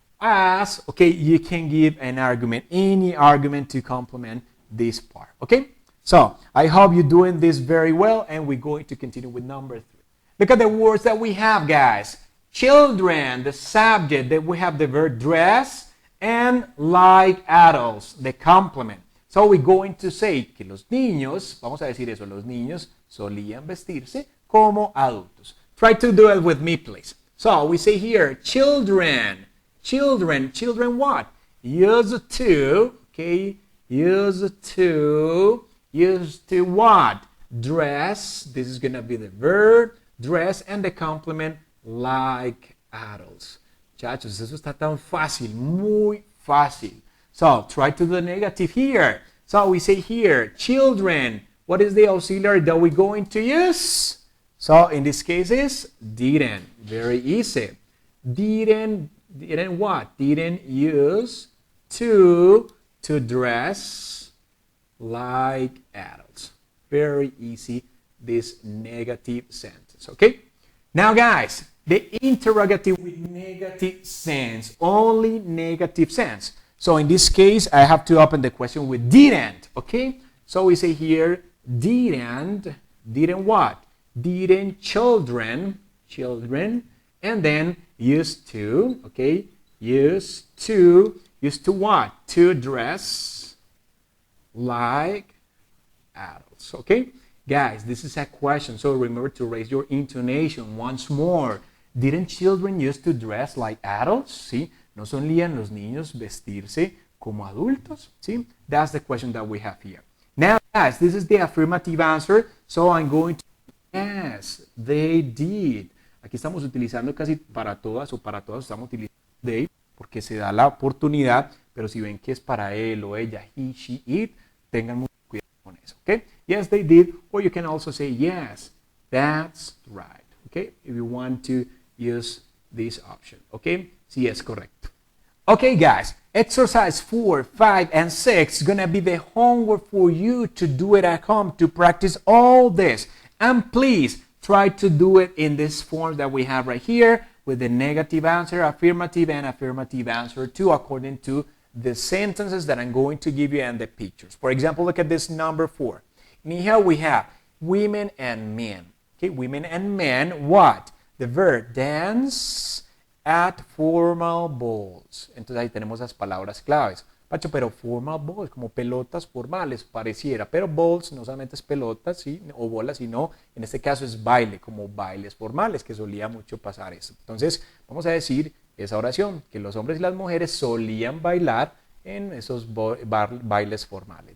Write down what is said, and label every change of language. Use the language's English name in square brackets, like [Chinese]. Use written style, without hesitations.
[English] As, okay, you can give an argument, any argument to complement this part, okay? So, I hope you're doing this very well, and we're going to continue with number 3. Look at the words that we have, guys. Children, the subject, that we have the verb dress, and like adults, the complement. So we're going to say [Spanish] que los niños, vamos a decir eso, los niños solían vestirse como adultos. [English] Try to do it with me, please. So we say here, children, children what? Used to, okay, used to what? Dress, this is going to be the verb, dress, and the complement like adults. [Spanish] Chachos, eso está tan fácil, muy fácil. [English] So, try to do the negative here. So, we say here, children. What is the auxiliary that we're going to use? So, in this case is didn't. Very easy. Didn't what? Didn't use to dress like adults. Very easy, this negative sentence, okay? Now, guys, the interrogative with negative sense, only negative sense. So in this case, I have to open the question with didn't, okay? So we say here, didn't what? Didn't children, and then used to, okay? Used to what? To dress like adults, okay? Guys, this is a question, so remember to raise your intonation once more. Didn't children used to dress like adults? [Spanish] ¿Sí? ¿No solían los niños vestirse como adultos? ¿Sí? [English] That's the question that we have here. Now, guys, this is the affirmative answer, so I'm going to... Yes, they did. [Spanish] Aquí estamos utilizando casi para todas o para todas estamos utilizando they porque se da la oportunidad, pero si ven que es para él o ella, he, she, it, tengan mucho cuidado con eso, ¿ok? [English] Yes, they did, or you can also say, yes, that's right, okay? If you want to use this option, okay? [Spanish] Sí, es correcto. [English] Okay, guys, exercise 4, 5, and 6 is gonna be the homework for you to do it at home, to practice all this. And please, try to do it in this form that we have right here with the negative answer, affirmative, and affirmative answer too, according to the sentences that I'm going to give you and the pictures. For example, look at this number 4. In here we have women and men. Okay, women and men, what? The verb dance at formal balls. [Spanish] Entonces ahí tenemos las palabras claves. Pacho, pero formal balls, como pelotas formales, pareciera. Pero balls no solamente es pelotas, ¿sí? O bolas, sino en este caso es baile, como bailes formales, que solía mucho pasar eso. Entonces, vamos a decir esa oración, que los hombres y las mujeres solían bailar en esos bailes formales.